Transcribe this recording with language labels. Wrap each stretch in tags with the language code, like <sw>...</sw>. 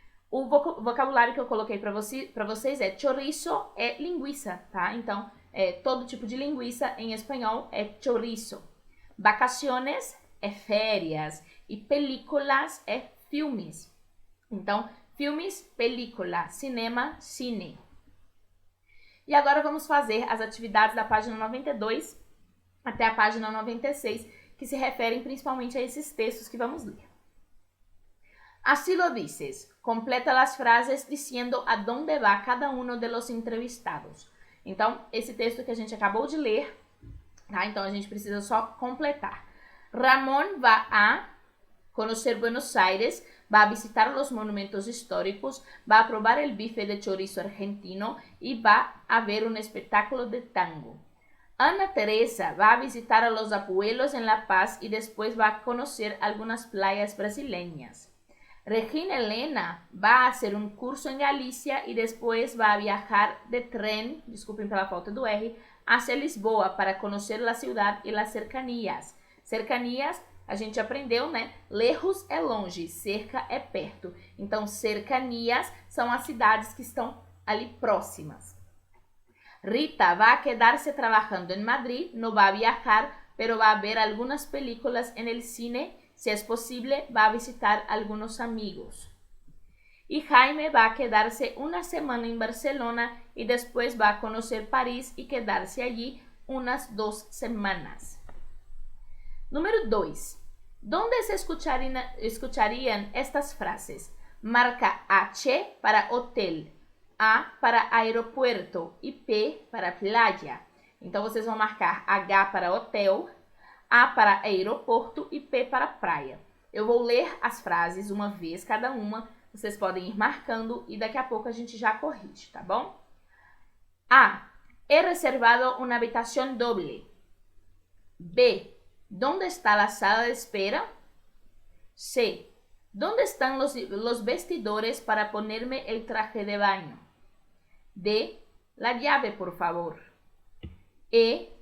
<pt>O vocabulário que eu coloquei para vocês é chorizo é linguiça, tá? Então, todo tipo de linguiça em espanhol é chorizo. Vacaciones é férias e películas é filmes. Então, filmes, película, cinema, cine. E agora vamos fazer as atividades da página 92 até a página 96, que se referem principalmente a esses textos que vamos ler.</pt> <es>Así lo dices. Completa las frases diciendo a dónde va cada uno de los entrevistados.</es> <pt>Então, esse texto que a gente acabou de ler, tá? Então a gente precisa só completar.</pt> <es>Ramón va a conocer Buenos Aires, va a visitar los monumentos históricos, va a probar el bife de chorizo argentino y va a ver un espectáculo de tango. Ana Teresa va a visitar a los abuelos en La Paz y después va a conocer algunas playas brasileñas. Regina Elena va a hacer un curso en Galicia y después va a viajar de tren, disculpen</es> <pt>pela falta do R,</pt> <es>hacia Lisboa para conocer la ciudad y las cercanías.</es> <pt>Cercanías, a gente aprendeu, né? Lejos é longe, cerca é perto. Então, cercanías são as cidades que estão ali próximas.</pt> <es>Rita va a quedarse trabajando en Madrid, no va a viajar, pero va a ver algunas películas en el cine. Si es posible, va a visitar algunos amigos. Y Jaime va a quedarse una semana en Barcelona y después va a conocer París y quedarse allí unas 2 semanas. Número 2. ¿Dónde se escucharían estas frases? Marca H para hotel, A para aeropuerto e P para playa.</es> <pt>Então, vocês vão marcar H para hotel, A para aeroporto e P para praia. Eu vou ler as frases uma vez cada uma, vocês podem ir marcando e daqui a pouco a gente já corrige, tá bom?</pt> <es>A. He reservado una habitación doble. B. ¿Dónde está la sala de espera? C. ¿Dónde están los vestidores para ponerme el traje de baño? D. La llave, por favor. E.</es>